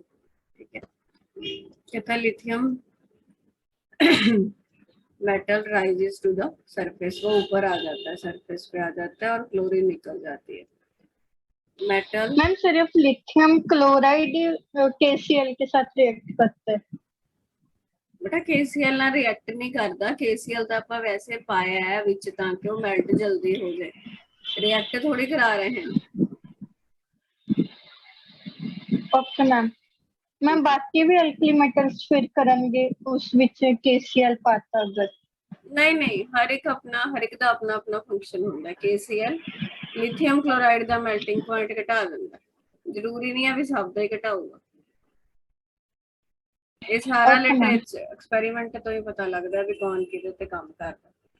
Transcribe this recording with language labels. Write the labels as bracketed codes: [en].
[hi] ठीक है, कहता है lithium metal [en] rises to the surface, [hi] वो ऊपर आ जाता है, सरफेस पे आ जाता है और क्लोरीन निकल जाती है। मेटल मैम सिर्फ लिथियम क्लोराइड KCl के साथ रिएक्ट करते हैं। [pa] बेटा KCl ਨਾਲ ਰਿਐਕਟ ਨਹੀਂ ਕਰਦਾ, KCl ਤਾਂ ਆਪਾਂ ਵੈਸੇ ਪਾਇਆ ਹੈ ਵਿੱਚ ਤਾਂ ਕਿ ਉਹ ਮੈਲਟ ਜਲਦੀ ਹੋ ਜਾਏ, ਰਿਐਕਟ ਥੋੜੀ ਕਰਾ ਰਹੇ ਹਾਂ। [hi] Okay ma'am. मैम बाकी भी अल्कली मेटल्स फिर करेंगे [pa] उस विच KCl पाता अगर [hi] नहीं नहीं, हर एक [pa] ਦਾ ਆਪਣਾ ਆਪਣਾ ਫੰਕਸ਼ਨ ਹੁੰਦਾ। KCl ਲਿਥੀਅਮ ਕਲੋਰਾਈਡ ਦਾ ਮੈਲਟਿੰਗ ਪੁਆਇੰਟ ਘਟਾ ਦਿੰਦਾ, ਜ਼ਰੂਰੀ ਨਹੀਂ ਹੈ ਵੀ ਸਭ ਦਾ ਹੀ ਘਟਾਊਗਾ। ਇਹ ਸਾਰਾ [en] Okay, ma'am. [pa] ਲਿਟਰੇਚਰ ਐਕਸਪੈਰੀਮੈਂਟ ਤੋਂ ਹੀ ਪਤਾ ਲੱਗਦਾ ਵੀ ਕੌਣ ਕਿਹਦੇ ਉੱਤੇ ਕੰਮ ਕਰਦਾ।